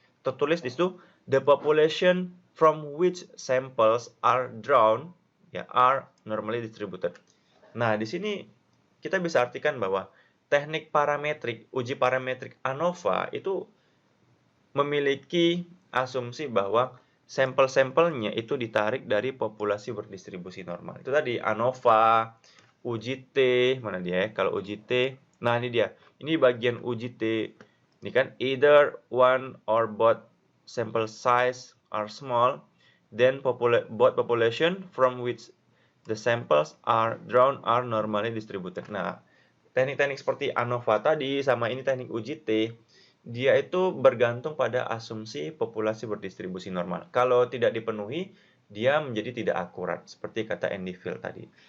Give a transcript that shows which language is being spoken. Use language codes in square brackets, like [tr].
[id] Tertulis di situ, [en] the population from which samples are drawn are normally distributed. [id] Nah, di sini kita bisa artikan bahwa teknik parametrik, uji parametrik ANOVA itu memiliki asumsi bahwa sampel-sampelnya itu ditarik dari populasi berdistribusi normal. Itu tadi ANOVA, uji T, mana dia ya? Kalau uji T, nah ini dia. Ini bagian uji T. Ini kan [en] either one or both sample size are small, then both population from which the samples are drawn are normally distributed. [id] Nah, teknik-teknik seperti ANOVA tadi sama ini teknik uji T, dia itu bergantung pada asumsi populasi berdistribusi normal. Kalau tidak dipenuhi, dia menjadi tidak akurat, seperti kata Andy Field tadi.